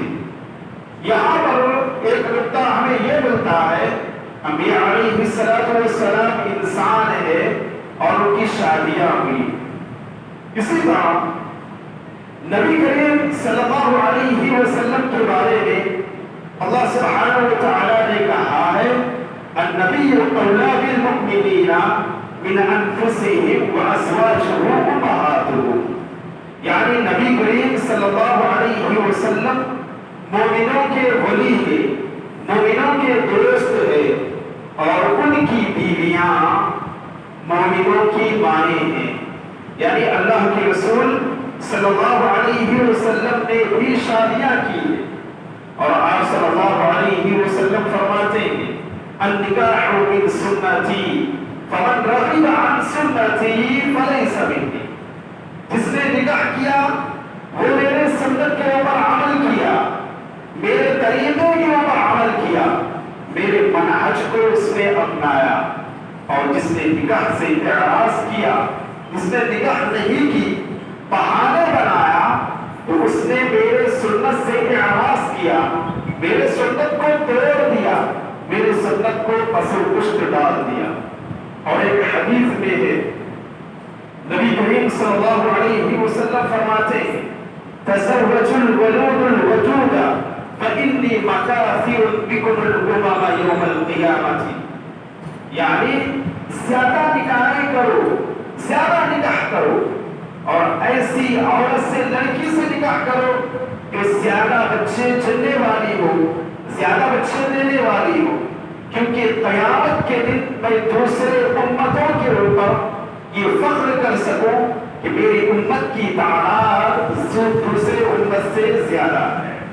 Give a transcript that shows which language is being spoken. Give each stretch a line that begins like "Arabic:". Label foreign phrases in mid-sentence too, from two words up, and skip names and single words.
Urdu: یہاں پر ایک نقطہ ہمیں یہ ملتا ہے، انبیاء علیہ السلام انسان ہے اور ان کی شادیاں ہوئی. اسی طرح نبی کریم صلی اللہ علیہ وسلم کے بارے میں اللہ سبحانہ وتعالی نے کہا ہے
Arabic: النبی اولی بالمؤمنین من انفسهم وازواجه امهاتهم،
Urdu: یعنی یعنی نبی کریم صلی اللہ علیہ وسلم مومنوں کے ولی ہے، مومنوں کے دوست ہے، اور ان کی بیویاں مومنوں کی مائیں ہیں۔ یعنی اللہ کے رسول صلی اللہ علیہ وسلم نے بھی شادیاں کی ہیں، اور آپ صلی اللہ علیہ وسلم فرماتے ہیں النکاح
Arabic: من سنتی فمن رغب عن سنتی فلیس منی،
Urdu: جس نے نکاح کیا وہ میرے سنت کے اوپر عمل کیا، میرے طریقے کے اوپر عمل کیا، میرے منہج کو اس نے اپنایا، اور جس نے نکاح سے اعراض کیا، جس نے نکاح نہیں کی، بہانے بنایا، تو اس نے میرے سنت سے اعراض کیا، میرے سنت کو توڑ دیا، میرے سنت کو پس و پشت ڈال دیا۔ اور ایک حدیث میں ہے نبی کریم صلی اللہ علیہ وسلم فرماتے ہیں
Arabic: تزوجوا الولود الودود فإنی مکاثر بکم الامم یوم
Urdu: القیامۃ، یعنی زیادہ نکاحیں کرو، زیادہ نکاح کرو، اور ایسی عورت سے، لڑکی سے نکاح کرو کہ زیادہ بچے جننے والی ہو، زیادہ بچے دینے والی ہو، کیونکہ قیامت کے دن میں دوسرے امتوں کے اوپر یہ فخر کر سکوں کہ میری امت کی تعداد دوسرے امت سے زیادہ ہے۔